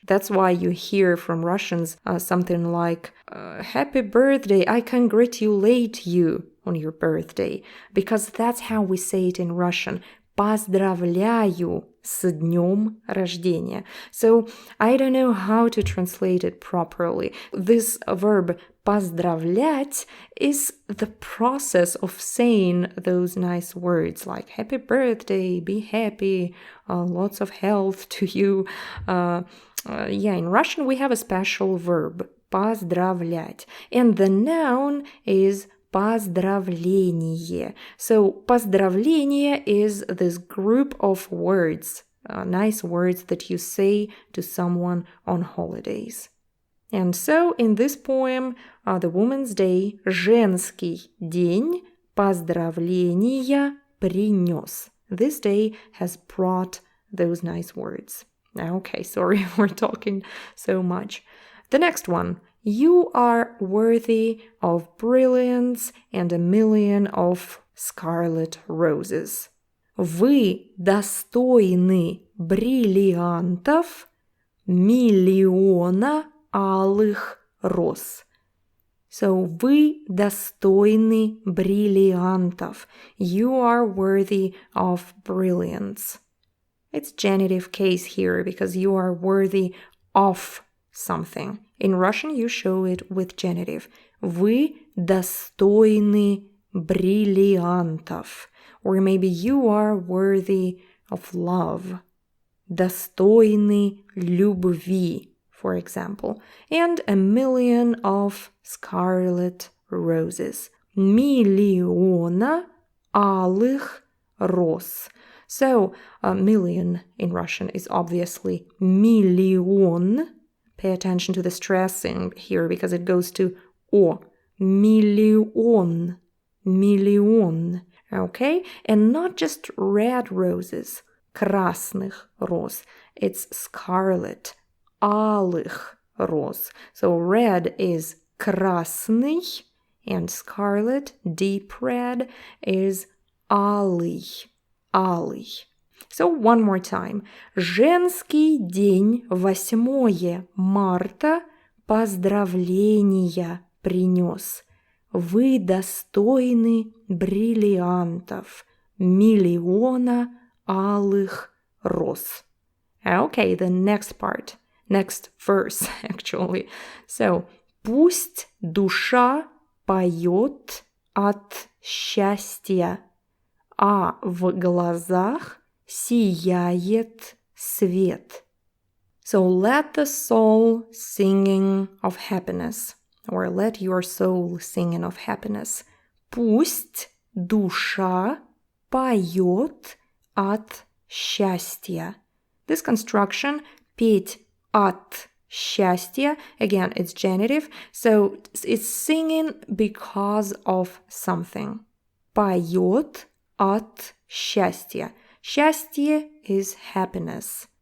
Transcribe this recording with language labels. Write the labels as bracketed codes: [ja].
[en] That's why you hear from Russians something like, Happy birthday, I congratulate you on your birthday, because that's how we say it in Russian. [ru] Поздравляю с днем рождения. [en] So I don't know how to translate it properly. This verb поздравлять is the process of saying those nice words like happy birthday, be happy, lots of health to you. In Russian we have a special verb поздравлять, and the noun is поздравление. So поздравление is this group of words, nice words that you say to someone on holidays. And so in this poem, the Women's Day, [ru] Женский день поздравления принёс. [en] This day has brought those nice words. Okay, sorry for talking so much. The next one. You are worthy of brilliance and a million of scarlet roses. [ru] Вы достойны бриллиантов, миллиона алых роз. So, вы достойны бриллиантов. [en] You are worthy of brilliance. It's genitive case here because you are worthy of something. In Russian, you show it with genitive. [ru] Вы достойны бриллиантов. [en] Or maybe you are worthy of love. [ru] Достойны любви. [en] for example, and a million of scarlet roses. [ru] Миллиона алых роз. [en] So, a million in Russian is obviously миллион. Pay attention to the stressing here because it goes to O. [ru] Миллион. Миллион. Okay? [en] And not just red roses. [ru] Красных роз. [en] It's scarlet. [ru] Алых роз. [en] So red is красный and scarlet, deep red, is алый. Алый. So one more time. [ru] Женский день, 8 марта, поздравления принёс. Вы достойны бриллиантов, миллиона алых роз. [en] Okay, the next part. Next verse, actually. [ru] So, пусть душа поет от счастья, а в глазах сияет свет. [en] So let the soul singing of happiness, or let your soul singing of happiness. [ru] Пусть душа поет от счастья. [en] This construction, [ru] петь от счастья, [en] again, it's genitive, so it's singing because of something. [ru] Поет от счастья. [en] Счастье is happiness.